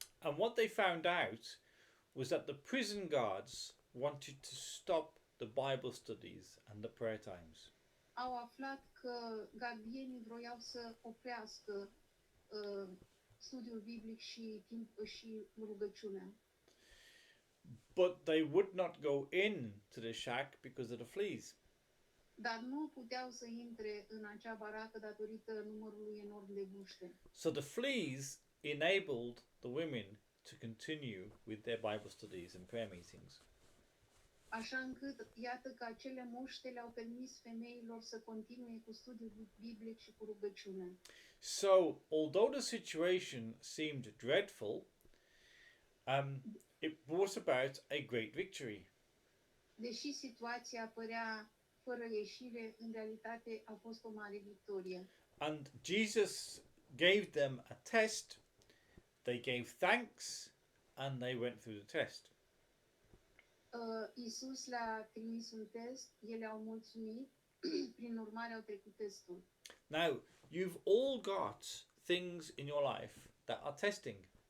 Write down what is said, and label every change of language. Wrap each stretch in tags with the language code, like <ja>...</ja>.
<en>And what they found out was that the prison guards wanted to stop the Bible studies and the prayer times.</en> <ro>Au aflat că gardienii vroiau să oprească studiul biblic și timp și rugăciunea.</ro> <en>But they would not go in to the shack because of the fleas.</en> <ro>Dar nu puteau să intre în acea baracă datorită numărului enorm de muște.</ro> <en>So the fleas enabled the women to continue with their Bible studies and prayer meetings.</en> <ro>Așa încât, iată că acele muște le-au permis femeilor să continue cu studiul biblic și cu rugăciune.</ro> <en>So, although the situation seemed dreadful, it brought about a great victory.</en> <ro>Deși situația părea fără ieșire, în realitate a fost o mare victorie.</ro> <en>And Jesus gave them a test, they gave thanks, and they went through the test.</en> <ro>Iisus le-a trimis un test, ele au mulțumit, prin urmare au trecut testul.</ro> <en>Now, you've all got things in your life that are testing.</en>